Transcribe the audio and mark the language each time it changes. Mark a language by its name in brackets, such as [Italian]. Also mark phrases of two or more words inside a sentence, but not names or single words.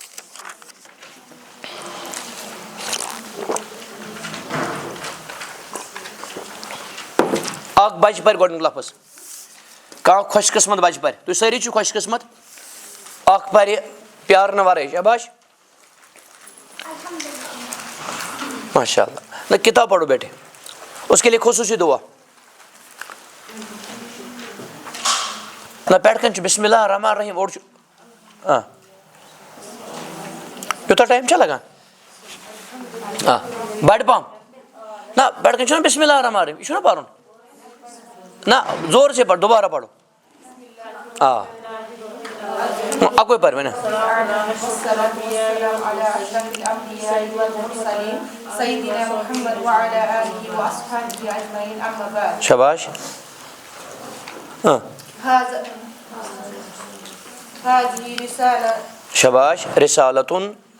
[Kashmiri] اکھ بچہِ پرِ گۄڈنیُک لفظ کانٛہہ خۄش قٕسمت بچہِ پرِ تُہۍ سٲری چھِو خۄش قٕسمت اکھ پرِ پیارنہٕ ورٲے شاباش [Arabic] ماشاء اللہ [Kashmiri] نہ [Urdu] کتاب پڑھو بیٹے اس کے لیے خصوصی دعا [Kashmiri] نہ پٮ۪ٹھ کَنۍ چھُ [Arabic] بسم اللہ الرحمٰن الرحیٖم [Kashmiri] اوٚڑ چھُ یوٗتاہ ٹایم چھا لگان بَڑِ پہم نہ پٮ۪ٹھ کَنۍ چھُنہ [Arabic] بسم اللہ الرحمٰن الرحیٖم [Kashmiri] یہِ چھُنہ پَرُن نہ [Urdu] زور سے پڑھ دوبارہ پڑھو [Kashmiri] اکوے پَرِ وۄنۍ شاباش شاباش رسالتن